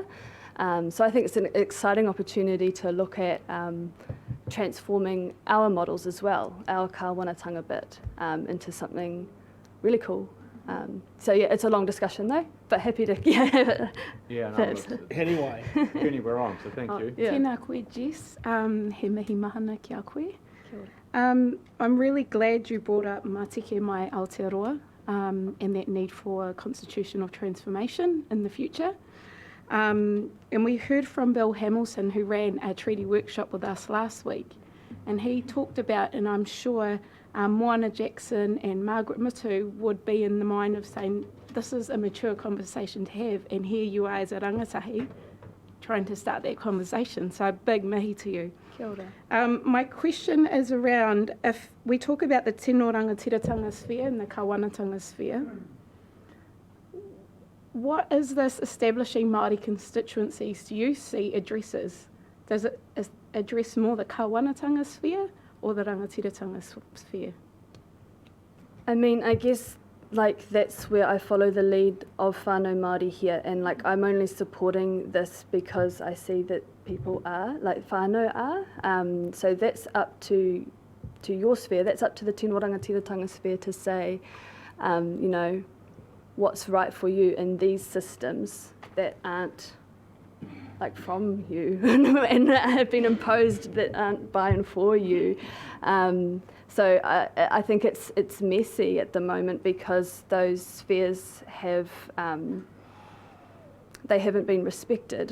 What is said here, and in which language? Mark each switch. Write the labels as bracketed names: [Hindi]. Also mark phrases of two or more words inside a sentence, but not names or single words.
[English] So I think it's an exciting opportunity to look at transforming our models as well, our kāwanatanga bit, into something really cool. So yeah, it's a long discussion though, but happy to Anyway, Jenny, we're on, so thank you. [Māori] Tēnā koe, Jess. He mihi mahana ki a koe. [English] I'm really glad you brought up Mātike mai Aotearoa and that need for constitutional transformation in the future. And we heard from Bill Hamilton, who ran a treaty workshop with us last week, and he talked about, and I'm sure Moana Jackson and Margaret Mitu would be in the mind of saying, this is a mature conversation to have, and here you are as a rangatahi trying to start that conversation. So big mihi to you. [Māori] Kia ora. [English] My question is around, if we talk about the [Māori] tino rangatiratanga [English] sphere and the kāwanatanga sphere, what is this establishing Māori constituencies do you see addresses? Does it address more the kāwanatanga sphere or the rangatiratanga sphere? I mean, I guess like that's where I follow the lead of [Māori] whānau Māori [English] here, and like I'm only supporting this because I see that people are, like whānau are. So that's up to your sphere, that's up to the [Māori] tino rangatiratanga [English] sphere to say, you know, what's right for you in these systems that aren't like from you and have been imposed that aren't by and for you. So I think it's messy at the moment because those spheres have they haven't been respected.